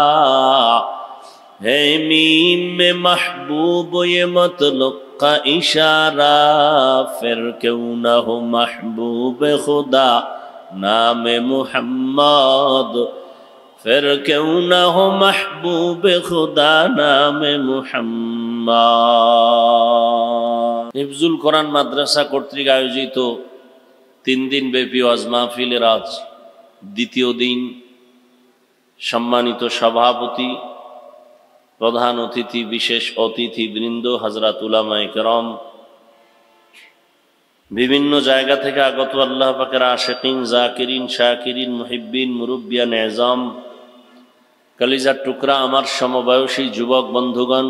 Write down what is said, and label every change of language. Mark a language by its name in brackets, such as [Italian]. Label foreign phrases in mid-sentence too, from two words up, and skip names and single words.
[Urdu] ہے میم میں محبوب یہ مطلق کا اشارہ پھر کیوں نہ ہو محبوب خدا نام محمد پھر کیوں نہ ہو محبوب خدا نام [Bangla] محمد হিফজুল কোরআন মাদ্রাসা কর্তৃক আয়োজিত 3 দিন ব্যাপী ওয়াজ মাহফিলের আজ দ্বিতীয় দিন সম্মানিত সভাপতি প্রধান অতিথি বিশেষ অতিথি বৃন্দ হযরত উলামায়ে কেরাম বিভিন্ন জায়গা থেকে আগত আল্লাহ পাকের আশিকিন জাকিরিন শাকিরিন মুহিব্বিন মুরব্বিয়ান এজাম কলিজার টুকরা আমার সমবয়সী যুবক বন্ধুগণ